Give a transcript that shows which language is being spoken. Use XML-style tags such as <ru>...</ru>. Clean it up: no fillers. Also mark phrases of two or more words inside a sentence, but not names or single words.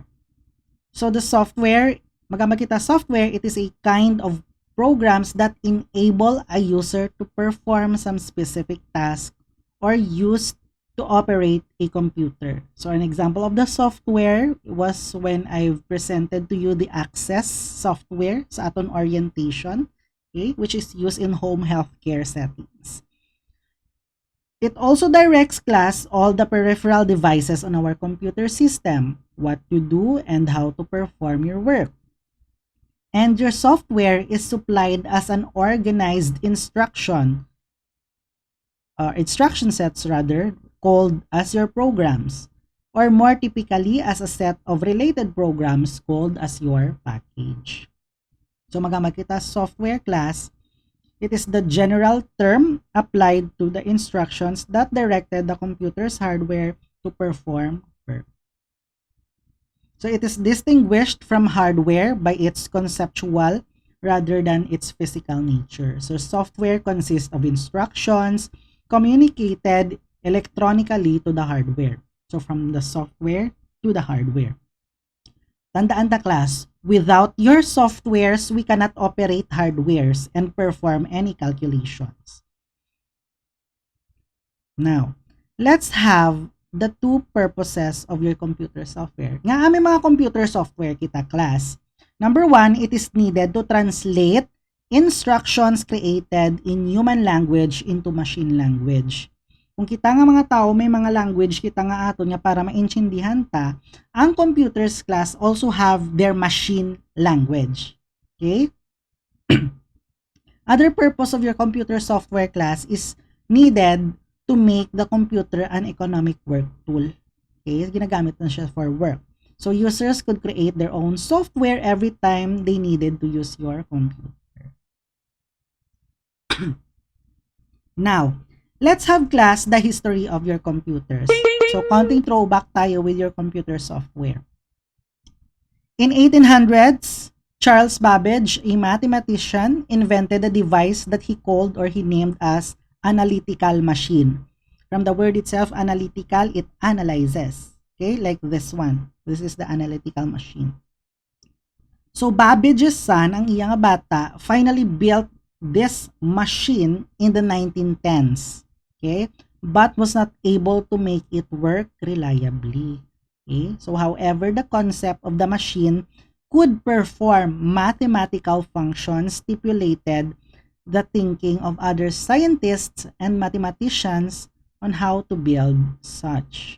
<en>So the software, magkita software, it is a kind of programs that enable a user to perform some specific task or used to operate a computer. So an example of the software was when I've presented to you the Access software</en> <hil>sa aton</hil> <en>orientation, okay, which is used in home healthcare settings. It also directs, class, all the peripheral devices on our computer system, what to do and how to perform your work. And your software is supplied as an organized instruction sets rather, called as your programs, or more typically as a set of related programs called as your package. So</en> <hil>magamit kita</hil> <en>software, class, it is the general term applied to the instructions that directed the computer's hardware to perform work. So it is distinguished from hardware by its conceptual rather than its physical nature. So software consists of instructions communicated electronically to the hardware. So from the software to the hardware.</en> <hil>Tandaan ta,</hil> <en>class, without your softwares, we cannot operate hardwares and perform any calculations. Now, let's have the 2 purposes of your computer software.</en> <hil>Nga aming mga</hil> <en>computer software</en> <hil>kita,</hil> <en>class. Number 1, it is needed to translate instructions created in human language into machine language.</en> <hil>Kung kita nga mga tao, may mga language kita nga ato nga para maintindihan ta, ang computers, class,</hil> <en>also have their machine language. Okay? Other purpose of your computer software, class, is needed to make the computer an economic work tool.</en> <tl>Okay? Ginagamit na siya</tl> <en>for work. So users could create their own software every time they needed to use your computer. Now, let's have, class, the history of your computers. So, konting throwback tayo with your computer software. In 1800s, Charles Babbage, a mathematician, invented a device that he called or he named as analytical machine. From the word itself, analytical, it analyzes. Okay, like this one. This is the analytical machine. So Babbage's son,</en> <hil>ang iyang bata,</hil> <en>finally built this machine in the 1910s. Okay, but was not able to make it work reliably. Okay, so however, the concept of the machine could perform mathematical functions stipulated the thinking of other scientists and mathematicians on how to build such.</en>